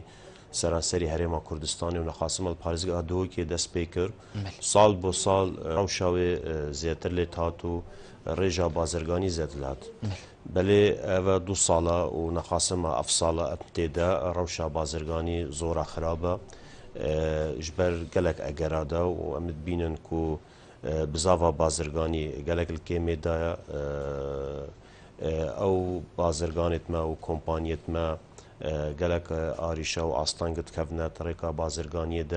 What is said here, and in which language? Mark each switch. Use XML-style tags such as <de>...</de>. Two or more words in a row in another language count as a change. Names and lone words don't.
<ku>سەرانسەری هەرێما کوردستانی و نەخاسمە پارێزگا دۆکێ دەست پێ کرد ساڵ بۆ ساڵ ڕەوشاوێ زیاتر لێ هات و ڕێژا بازرگانی زیاتر هات بەلێ ئەوە 2 ساڵە و نەخاسمە ئەف ساڵە ئەم تێدا ڕەوشا بازرگانی زۆرە خراپە ji ber gelek egerada û em dibînin ku bizava bazirganî gelek li kêmê de ew bazirganê me û kompaniyê me gelek arîşa û astangê dikevne terêka bazirganiyê de</ku>